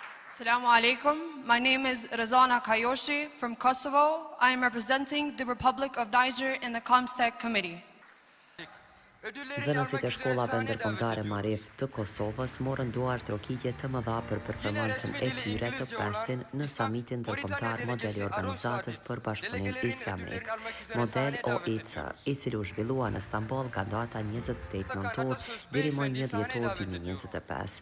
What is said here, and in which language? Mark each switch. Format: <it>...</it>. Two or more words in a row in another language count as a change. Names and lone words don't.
<ar>السلام عليكم.</ar> <en>My name is Razana Kayoshi from Kosovo. I am representing the Republic of Niger in the Comsec Committee.</en> <sq>Zënësit e shkollave ndërkombëtare Marif të Kosovës morën duar trokitje të mëdha për performancën e tyre të pestin në samitin ndërkombëtar modeli organizatës për bashkëpunim islamik, model OIC, i cili u zhvillua në Stamboll nga data 28 nëntor deri më 1 dhjetor 2025.</sq>